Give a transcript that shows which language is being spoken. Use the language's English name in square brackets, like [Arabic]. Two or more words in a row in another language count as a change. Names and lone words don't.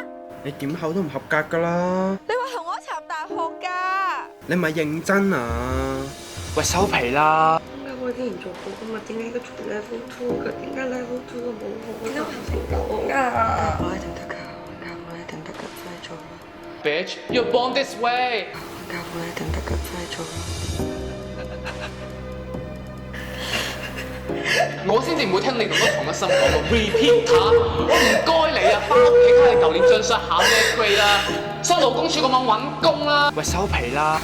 [Cantonese] 你點考都唔合格㗎啦！你話同我一齊入大學㗎？你咪認真啊！喂，收皮啦！點解我之前做過㗎嘛？點解佢做 level 2㗎？點解 level 2都冇可能成功啊？我一定得㗎，我一定得㗎，快做啦 [English] Bitch, you're born this way。 [Cantonese] 我一定得㗎，快做啦！我先至唔會聽你同嗰同一心講咯 ，repeater。我唔該你啊，翻屋企睇下你舊年張相考咩 grade 啦，上勞工處嗰網揾工啦。喂，收皮啦！